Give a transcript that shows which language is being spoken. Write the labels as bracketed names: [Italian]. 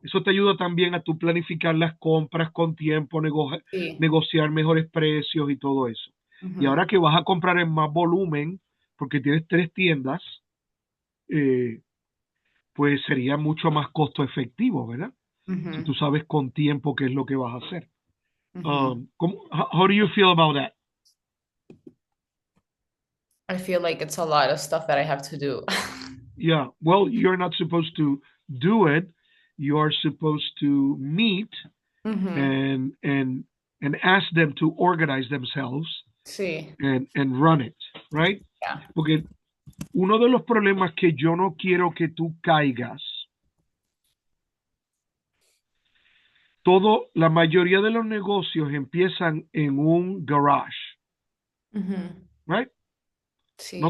[Spanish] Eso te ayuda también a tú planificar las compras con tiempo, sí. negociar mejores precios y todo eso. Y Ujú, ahora que vas a comprar en más volumen, porque tienes 3 tiendas, eh, pues sería mucho más costo efectivo, ¿verdad? Si ujú, tú sabes con tiempo qué es lo que vas a hacer. ujú. [English] How do you feel about that? I feel like it's a lot of stuff that I have to do. Yeah, well, you're not supposed to do it. You are supposed to meet Ujú, and and and ask them to organize themselves [Spanish] sí. [English] and run it, right? [Spanish] Ya. Porque uno de los problemas que yo no quiero que tú caigas, la mayoría de los negocios empiezan en un garage, Ujú, [English] right? No